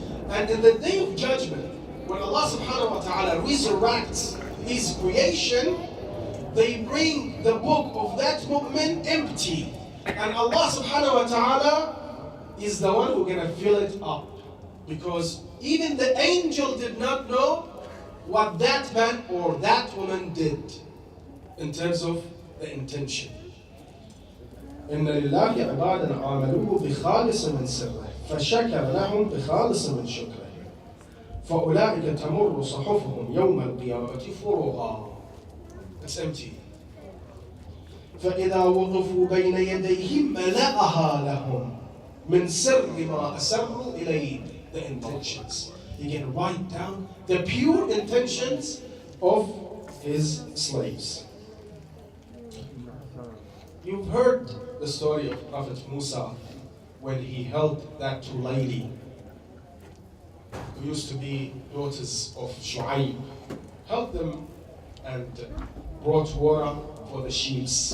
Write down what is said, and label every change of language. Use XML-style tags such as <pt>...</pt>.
<en>And in the day of judgment, when Allah subhanahu wa ta'ala resurrects His creation, they bring the book of that moment empty. And Allah subhanahu wa ta'ala is the one who's gonna fill it up. Because even the angel did not know what that man or that woman did in terms of the intention.</en> <ar>إن لله عبادا عاملوه بخالص من سره فشكر لهم بخالص من شكره فأولئك تمر صحفهم يوم القيامة فرغا.</ar> <en>It's empty.</en> <ar>فإذا وقفوا بين يديهم ملأها لهم من سر ما أسروا إليه.</ar> <en>The intentions. He can write down the pure intentions of his slaves. You've heard the story of Prophet Musa when he held that two lady who used to be daughters of Shu'aib, held them and brought water for the sheep.</en>